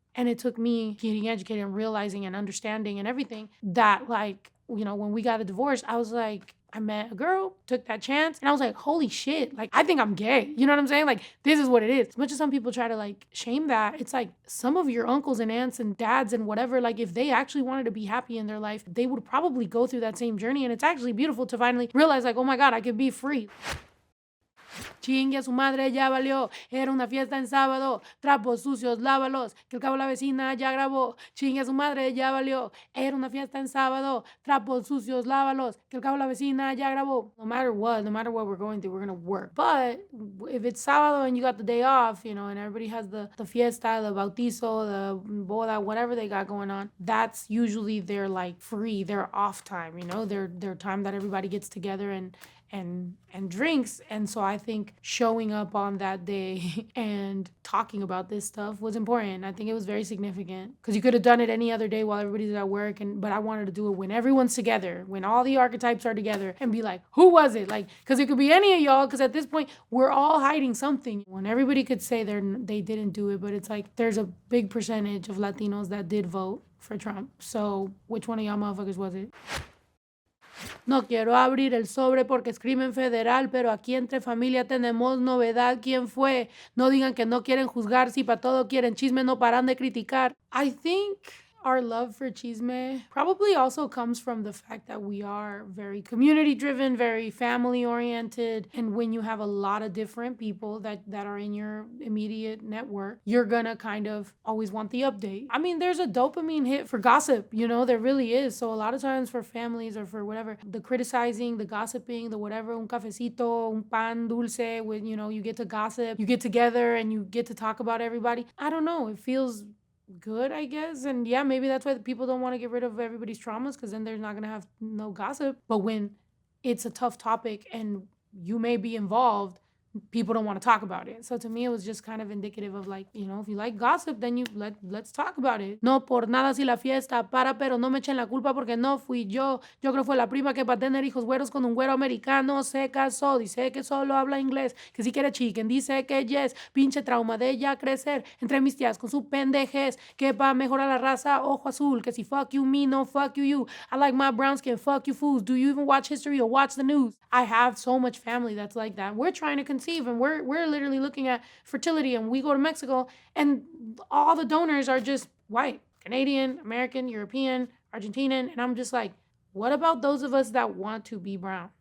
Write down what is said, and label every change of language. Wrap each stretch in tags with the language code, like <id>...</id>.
<en>And it took me getting educated and realizing and understanding and everything that, like, you know, when we got a divorce, I was like, I met a girl, took that chance, and I was like, holy shit, like, I think I'm gay. You know what I'm saying? Like, this is what it is. As much as some people try to, like, shame that, it's like some of your uncles and aunts and dads and whatever, like, if they actually wanted to be happy in their life, they would probably go through that same journey. And it's actually beautiful to finally realize, like, oh my God, I could be free.</en> <es>Chingue a su madre, ya valió. Era una fiesta en sábado. Trapos sucios, lávalos. Que al cabo la vecina ya grabó. Chingue a su madre, ya valió. Era una fiesta en sábado. Trapos sucios, lávalos. Que al cabo la vecina ya grabó.</es> <en>No matter what we're going through, we're going to work. But if it's sábado and you got the day off, you know, and everybody has the fiesta, the bautizo, the boda, whatever they got going on, that's usually their, like, free, their off time, you know, their time that everybody gets together and and drinks. And so I think showing up on that day and talking about this stuff was important. I think it was very significant because you could have done it any other day while everybody's at work, but I wanted to do it when everyone's together, when all the archetypes are together, and be like, who was it? Like, because it could be any of y'all, because at this point we're all hiding something. When everybody could say they didn't do it, but it's like there's a big percentage of Latinos that did vote for Trump. So which one of y'all motherfuckers was it?</en> <es>No quiero abrir el sobre porque es crimen federal, pero aquí entre familia tenemos novedad. ¿Quién fue? No digan que no quieren juzgar, si para todo quieren chisme, no paran de criticar.</es> <en>I think our love for chisme probably also comes from the fact that we are very community driven, very family oriented. And when you have a lot of different people that are in your immediate network, you're gonna kind of always want the update. I mean, there's a dopamine hit for gossip, there really is. So a lot of times for families or for whatever, the criticizing, the gossiping, the whatever,</en> <es>un cafecito, un pan dulce,</es> <en>with, you get to gossip, you get together and you get to talk about everybody. I don't know, it feels good, I guess. And yeah, maybe that's why people don't want to get rid of everybody's traumas, because then they're not going to have no gossip. But when it's a tough topic and you may be involved, people don't want to talk about it. So to me, it was just kind of indicative of like, if you like gossip, then let's talk about it.</en> <es>No por nada si la fiesta para, pero no me echen la culpa porque no fui yo. Yo creo fue la prima que para tener hijos güeros con un güero americano se casó. Dice que solo habla inglés, que si quiere chicken, dice que yes. Pinche trauma de ella crecer entre mis tías con su pendejez, que pa' mejorar la raza, ojo azul, que si</es> <en>fuck you me, no fuck you. I like my brown skin, fuck you fools. Do you even watch history or watch the news? I have so much family that's like that. We're trying to conceive and we're literally looking at fertility, and we go to Mexico and all the donors are just white, Canadian, American, European, Argentinian, and I'm just like, what about those of us that want to be brown?</en>